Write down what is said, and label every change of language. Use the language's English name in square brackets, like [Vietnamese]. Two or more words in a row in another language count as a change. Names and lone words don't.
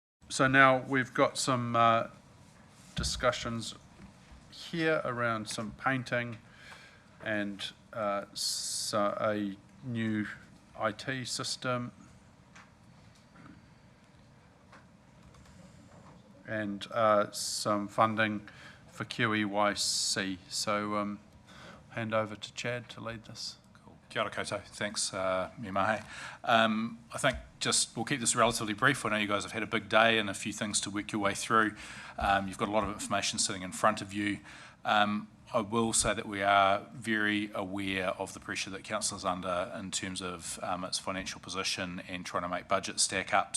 [English] So now we've got some discussions here around some painting and so a new IT system and some funding for QEYC. So hand over to Chad to lead this. Cool. [Māori] Kia ora koutou. [English] Thanks, me mahe. I think we'll keep this relatively brief. I know you guys have had a big day and a few things to work your way through. You've got a lot of information sitting in front of you. I will say that we are very aware of the pressure that council is under in terms of its financial position and trying to make budgets stack up.